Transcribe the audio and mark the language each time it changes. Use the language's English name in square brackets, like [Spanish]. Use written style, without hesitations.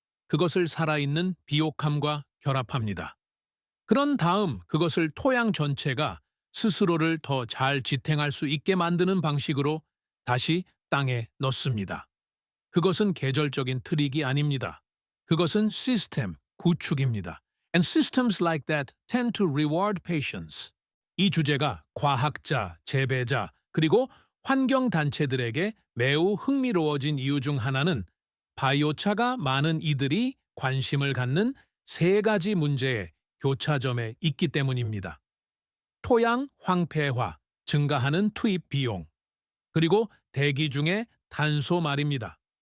[Korean] 그것을 살아있는 비옥함과 결합합니다. 그런 다음 그것을 토양 전체가 스스로를 더 잘 지탱할 수 있게 만드는 방식으로 다시 땅에 넣습니다. 그것은 계절적인 트릭이 아닙니다. 그것은 시스템, 구축입니다. [English] And systems like that tend to reward patience. [Korean] 이 주제가 과학자, 재배자, 그리고 환경단체들에게 매우 흥미로워진 이유 중 하나는 바이오차가 많은 이들이 관심을 갖는 세 가지 문제의 교차점에 있기 때문입니다. 토양 황폐화, 증가하는 투입 비용, 그리고 대기 중의 탄소 말입니다.